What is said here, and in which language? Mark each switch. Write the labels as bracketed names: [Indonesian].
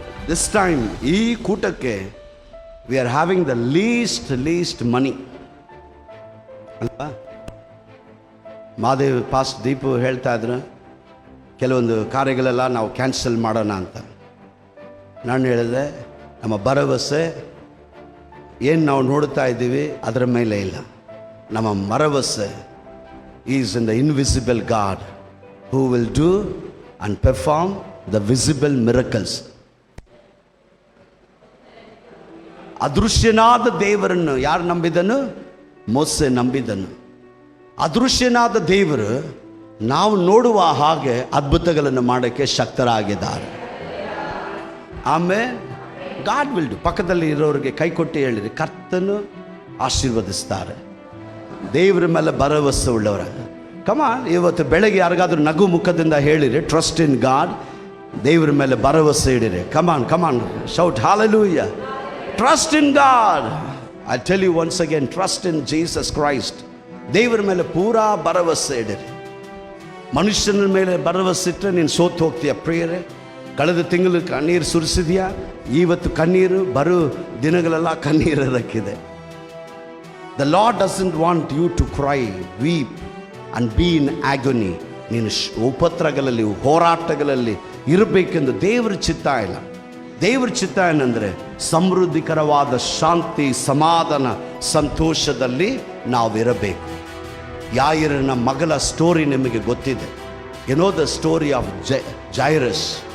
[English] this time [Kannada] ಈ ಕೂಟಕ್ಕೆ [English] we are having the least money [Kannada] ಅಲ್ವಾ? ಮಾದೇವ್ ಪಾಸ್ಟ್ ದೀಪು ಹೇಳ್ತಾ ಇದ್ರು, ಕೆಲವೊಂದು ಕಾರ್ಯಗಳೆಲ್ಲ ನಾವು ಕ್ಯಾನ್ಸಲ್ ಮಾಡೋಣ ಅಂತ. ನಾನು ಹೇಳಿದೆ, ನಮ್ಮ ಭರವಸೆ ಏನು ನಾವು ನೋಡ್ತಾ ಇದ್ದೀವಿ ಅದರ ಮೇಲೆ ಇಲ್ಲ. ನಮ್ಮ ಭರವಸೆ [English] Is in the invisible God who will do and perform the visible miracles. [Kannada] ಅದೃಶ್ಯನಾದ ದೇವರನ್ನು ಯಾರು ನಂಬಿದನು? ಮೋಸೆ ನಂಬಿದನು. ಅದೃಶ್ಯನಾದ ದೇವರು ನಾವು ನೋಡುವ ಹಾಗೆ ಅದ್ಭುತಗಳನ್ನು ಮಾಡೋಕ್ಕೆ ಶಕ್ತರಾಗಿದ್ದಾರೆ. ಆಮೇಲೆ [English] God will do. [Kannada] ಪಕ್ಕದಲ್ಲಿ ಇರೋರಿಗೆ ಕೈ ಕೊಟ್ಟು ಹೇಳಿರಿ, ಕರ್ತನು ಆಶೀರ್ವದಿಸ್ತಾರೆ. ದೇವರ ಮೇಲೆ ಭರವಸೆ ಉಳ್ಳವರ ಕಮಾನ್. ಇವತ್ತು ಬೆಳಗ್ಗೆ ಯಾರಿಗಾದ್ರೂ ನಗು ಮುಖದಿಂದ ಹೇಳಿರಿ, [English] Trust in God. [Kannada] ದೇವರ ಮೇಲೆ ಭರವಸೆ ಇಡಿರಿ. [English] Come on shout hallelujah. Trust in God. I tell you once again, trust in Jesus Christ. [Kannada] ದೇವರ ಮೇಲೆ ಪೂರಾ ಭರವಸೆ ಇಡಿರಿ. ಮನುಷ್ಯನ ಮೇಲೆ ಭರವಸೆ ಇಟ್ಟರೆ ನೀನು ಸೋತು ಹೋಗ್ತೀಯ. ಪ್ರಿಯರೇ, ಕಳೆದ ತಿಂಗಳು ಕಣ್ಣೀರು ಸುರಿಸಿದ್ಯಾ? ಇವತ್ತು ಕಣ್ಣೀರು ಬರೋ ದಿನಗಳೆಲ್ಲ ಕಣ್ಣೀರು ಇರಕ್ಕಿದೆ. [English] The Lord doesn't want you to cry, weep and be in agony. [Kannada] ನೀನು ಉಪತ್ರಗಳಲ್ಲಿ, ಹೋರಾಟಗಳಲ್ಲಿ ಇರಬೇಕೆಂದು ದೇವರ ಚಿತ್ತ ಇಲ್ಲ. ದೇವರ ಚಿತ್ತ ಏನಂದರೆ ಸಮೃದ್ಧಿಕರವಾದ ಶಾಂತಿ, ಸಮಾಧಾನ, ಸಂತೋಷದಲ್ಲಿ ನಾವಿರಬೇಕು. ಯಾಯಿರನ ಮಗಳ ಸ್ಟೋರಿ ನಿಮಗೆ ಗೊತ್ತಿದೆ. [English] The story of Jairus.